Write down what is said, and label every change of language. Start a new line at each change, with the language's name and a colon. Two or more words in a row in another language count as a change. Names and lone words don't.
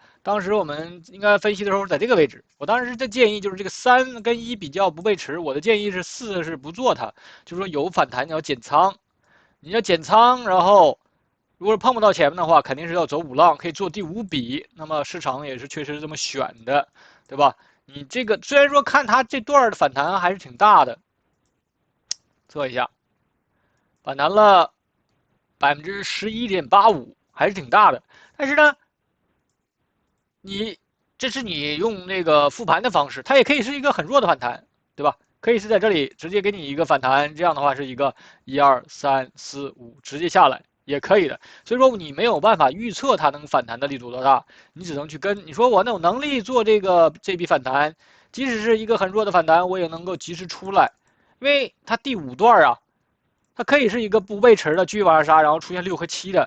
Chinese: 當時我們應該分析的時候在這個位置，我當時的建議就是這個3跟1比較不背馳，我的建議是4是不做它，就是說有反彈你要減倉，你要減倉，然後如果碰不到前面的話，肯定是要走5浪，可以做第5筆，那麼市場也是確實這麼選的，對吧？你這個雖然說看它這段的反彈還是挺大的，測一下，反彈了11.85%，還是挺大的，但是呢。這是你用那個復盤的方式，它也可以是一個很弱的反彈，對吧？可以是在這裡直接給你一個反彈，這樣的話是一個1、2、3、4、5直接下來也可以的。所以說你沒有辦法預測它能反彈的力度多大，你只能去跟你說我有能力做這筆反彈，即使是一個很弱的反彈，我也能夠及時出來，因為它第5段啊，它可以是一個不背馳的繼續往上殺，然後出現6和7的。